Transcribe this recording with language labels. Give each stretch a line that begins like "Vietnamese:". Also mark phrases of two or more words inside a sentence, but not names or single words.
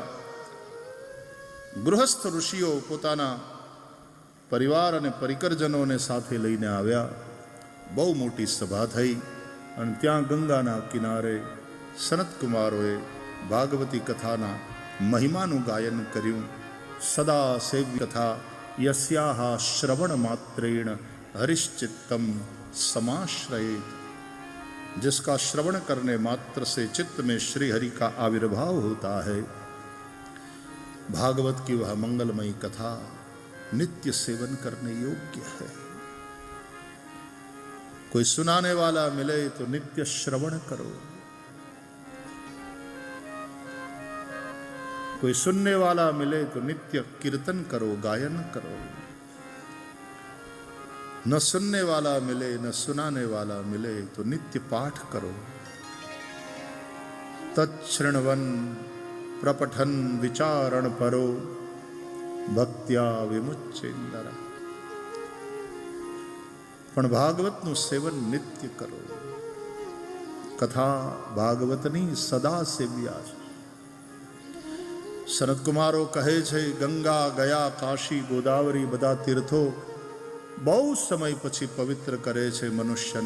Gujarati: ગૃહસ્થ ઋષિઓ પોતાના પરિવાર અને પરિકરજનોને સાથે લઈને આવ્યા. બહુ મોટી સભા થઈ અને ત્યાં ગંગાના કિનારે સનતકુમારોએ ભાગવતી કથાના મહિમાનું ગાયન કર્યું.
Sanskrit: સદા સેવ્ય કથા યસ્યાહ શ્રવણ માત્રેણ हरिश्चित्तम समाश्रयेत.
Hindi: जिसका श्रवण करने मात्र से चित्त में श्री हरि का आविर्भाव होता है. भागवत की वह मंगलमयी कथा नित्य सेवन करने योग्य है. कोई सुनाने वाला मिले तो नित्य श्रवण करो, कोई सुनने वाला मिले तो नित्य कीर्तन करो, गायन करो. न सुनने वाला मिले न सुनाने वाला मिले तो नित्य पाठ करो.
Sanskrit: तच्छृण्वन् प्रपठन् विचारण परो भक्त्या विमुच्चेन्दर.
Gujarati: પણ ભાગવતનું સેવન નિત્ય કરો. કથા ભાગવતની સદા સેવ્યા છે. સનતકુમારો કહે છે ગંગા ગયા, કાશી ગોદાવરી બધા તીર્થો બહુ સમય પછી પવિત્ર કરે છે મનુષ્યને.